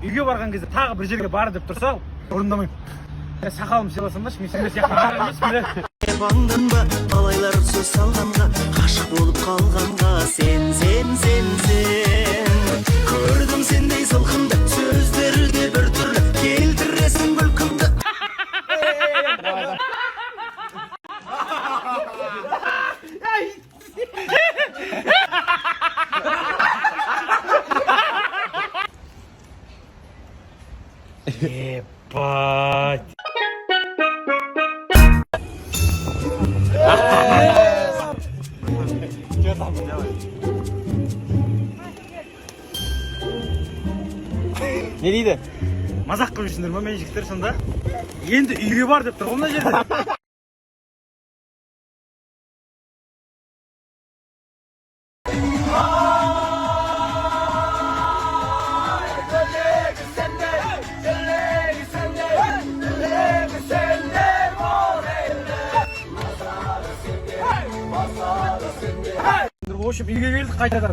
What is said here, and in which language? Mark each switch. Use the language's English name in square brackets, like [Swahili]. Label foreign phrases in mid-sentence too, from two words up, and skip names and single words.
[Kazakh] Үйге барған кезде тағы бір жерге бар деп тұрса, орындамаймын. Сақалым сыйласамдаршы, мен сендер сияқты бар емес біле. Бандың ба, талайлар сөз салғанға, ғашық болып қалғанға, сен. Көрдім сендей сылқымды, сөздері де бір түрлі, келтіресің бүлкімді. [Russian] Ебать. Что там делаешь? [Kazakh] Не дейді? Мазақ қылып жүрсіңдер ме мен жігіттер сонда? Енді үйге бар деп тұр ғой мына жерде. [Russian] В общем, [Kazakh] үйге келдік қайтадан.